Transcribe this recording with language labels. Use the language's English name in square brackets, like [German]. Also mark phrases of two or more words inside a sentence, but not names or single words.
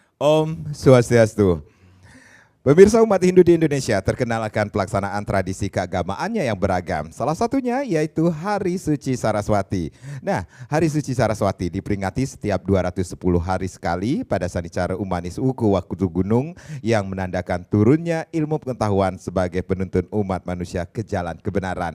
[Indonesian] Om Swastiastu. Pemirsa umat Hindu di Indonesia terkenal akan pelaksanaan tradisi keagamaannya yang beragam. Salah satunya yaitu Hari Suci Saraswati. Nah, Hari Suci Saraswati diperingati setiap 210 hari sekali pada Sanicara Umanis Uku Waktu Gunung yang menandakan turunnya ilmu pengetahuan sebagai penuntun umat manusia ke jalan kebenaran.